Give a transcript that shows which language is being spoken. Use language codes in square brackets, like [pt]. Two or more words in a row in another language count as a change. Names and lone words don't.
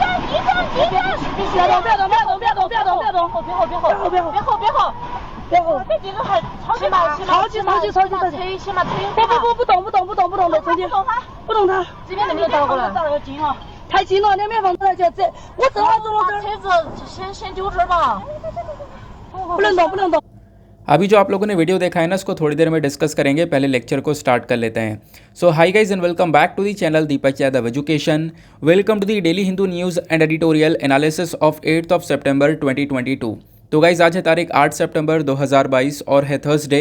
[zh] 太近了，两边房子来这，我正好走了这。车子先丢这儿吧，不能动，不能动。 [hi] अभी जो आप लोगों ने वीडियो देखा है ना, उसको थोड़ी देर में डिस्कस करेंगे। पहले लेक्चर को स्टार्ट कर लेते हैं। [en] so hi guys and welcome back to the channel दीपक यादव एजुकेशन। welcome to the Daily Hindu News and Editorial Analysis of 8th of सितंबर 2022। [hi] तो गाइज आज है तारीख 8 सितंबर 2022 और है थर्सडे।